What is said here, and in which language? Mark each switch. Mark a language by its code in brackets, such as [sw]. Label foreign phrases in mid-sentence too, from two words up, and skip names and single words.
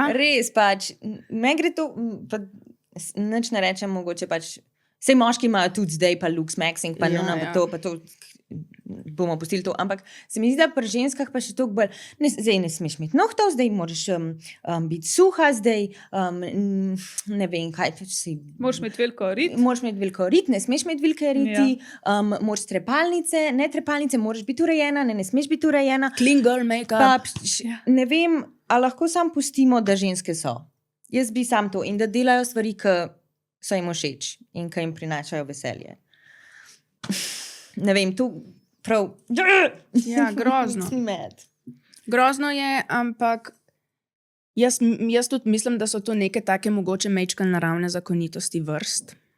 [sl] Res pač, me gre to, pa nič ne rečem mogoče pač, sej moški imajo tudi zdaj pa [en] lux maxing, [sl] pa to bomo pustili to, ampak se mi zdi, da pri ženskah pa še toliko bolj, zdaj ne smeš imeti nohtov, zdaj moraš biti suha, zdaj ne vem kaj, moraš imeti veliko rit. Moraš imeti veliko rit, ne smeš imeti velike riti, moraš trepalnice, ne trepalnice, moraš biti urejena, ne smeš biti urejena. [en] Clean girl makeup. [sl] Ne vem, a lahko sam pustimo, da ženske so. Jaz bi sam to in da delajo stvari, ki so jim všeč in ki jim prinašajo veselje. Ne vem, tu prav... Ja, grozno. Grozno je, ampak jaz tudi mislim, da so to neke take mogoče mečke naravne zakonitosti vrst.